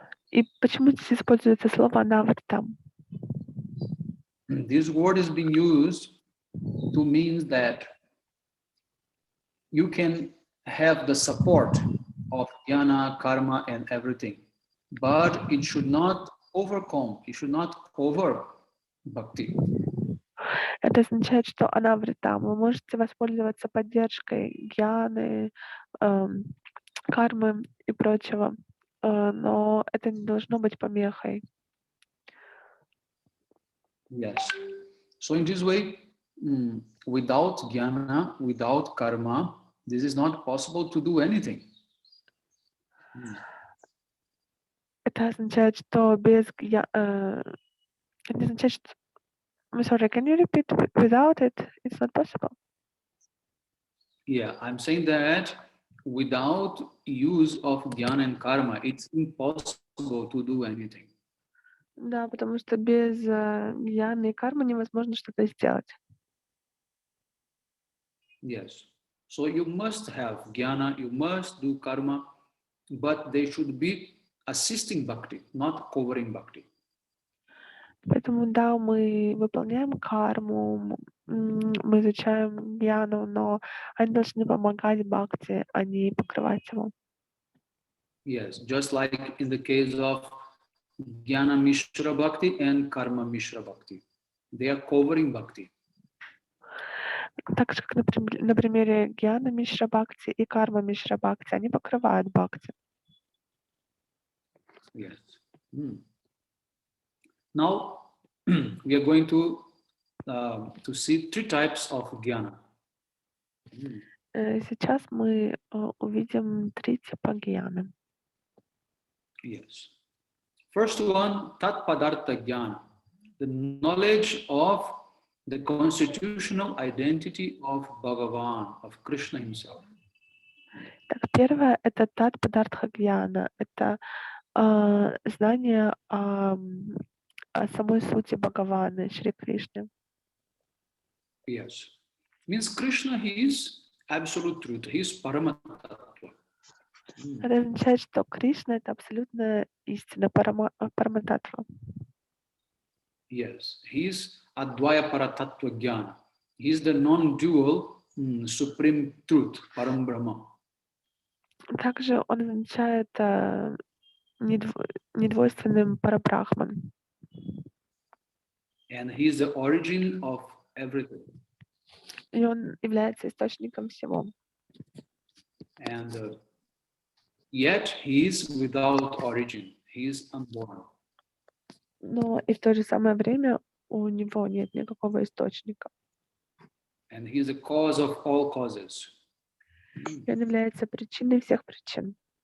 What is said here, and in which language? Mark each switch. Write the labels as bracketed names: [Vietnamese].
[Russian] И почему здесь используется слово анавритам? [English] This word is being used to mean that you can have the support of jnana, karma, and everything, but it should not cover bhakti. [Russian] Это означает, что анавритам. Вы можете воспользоваться поддержкой гьяны, кармы и прочего, но это не должно быть помехой. [English] Yes. So in this way, without jnana, without karma, this is not possible to do anything. [Russian] Это означает, что без это означает, что... [English] I'm sorry, can you repeat? Without it, it's not possible. Yeah, I'm saying that without use of jnana and karma, it's impossible to do anything. [Russian] Да, потому что без гьяны и кармы невозможно что-то сделать. [English] Yes. So you must have jnana, you must do karma, but they should be assisting bhakti, not covering bhakti. [Russian] Поэтому да, мы выполняем карму, мы изучаем гьяну, но они должны помогать бхакти, а не покрывать его. [English] Yes, just like in the case of Jnana Mishra Bhakti and Karma Mishra Bhakti. They are covering Bhakti. [Russian] Так же, как на примере гьяна Мишра Бхакти и карма Мишра Бхакти, они покрывают бхакти. [English] Yes. Now we are going to see three types of jnana. [Russian] Сейчас мы увидим 3 типа гьяны. [English] Yes. First one, Tat Padartha Jnana, the knowledge of the constitutional identity of Bhagavan, of Krishna himself. [Russian] Так, первое — это тат падартха гьяна, это знание о самой сути Бхагавана, Шри Кришны. [English] Yes. Means Krishna, he is absolute truth, he is Paramatattva. [Russian] Это означает, что Кришна — это абсолютная истина, парамататтва. [English] Yes, he is Advaya Paratattva Jnana. He is the non-dual supreme truth, Param Brahma. [Russian] Также он означает недвойственным парабрахман. [English] And he is the origin of everything. [Russian] И он является источником всего. [English] And yet he is without origin. He is unborn. [Russian] Но и в то же самое время у него нет никакого источника. [English] And he is the cause of all causes. [Russian] И он является причиной всех причин.